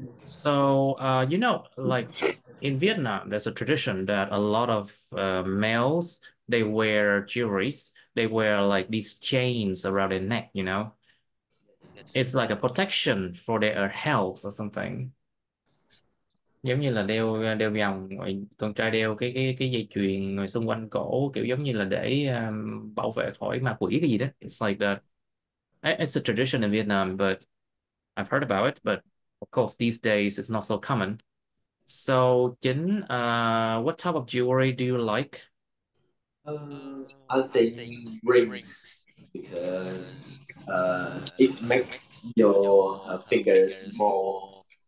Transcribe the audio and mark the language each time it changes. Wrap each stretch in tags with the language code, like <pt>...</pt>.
<en>So, like in Vietnam, there's a tradition that a lot of males, they wear jewelries. They wear like these chains around their neck. It's like a protection for their health or something.</en> <vi>Giống như là đeo đeo vòng, rồi con trai đeo cái dây chuyền rồi xung quanh cổ, kiểu giống như là để bảo vệ khỏi ma quỷ cái gì đó.</vi> <en>It's like that. It's a tradition in Vietnam, but I've heard about it, but of course these days it's not so common. So, Chính, what type of jewelry do you like? I think rings because it makes your fingers more</en>